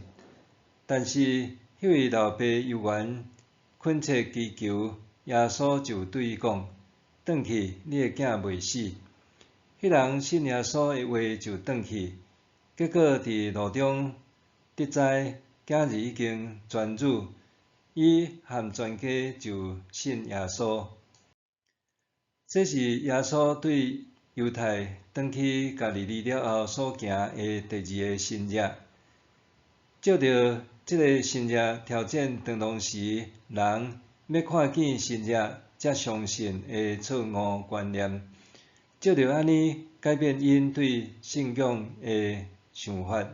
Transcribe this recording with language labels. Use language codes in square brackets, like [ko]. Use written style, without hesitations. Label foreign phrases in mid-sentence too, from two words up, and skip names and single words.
[nan] 但是迄位老爸犹原恳切祈求，耶稣就对伊讲：转去，你的囝袂死。迄人信耶稣的话就转去，结果伫路中得知囝儿已经痊愈，伊和全家就信耶稣。这是耶稣对犹太转去加利利了后所行的第2个神迹。照着这个神迹挑战当时人要看见神迹才相信的错误观念，照着安尼改变因对信仰的想法。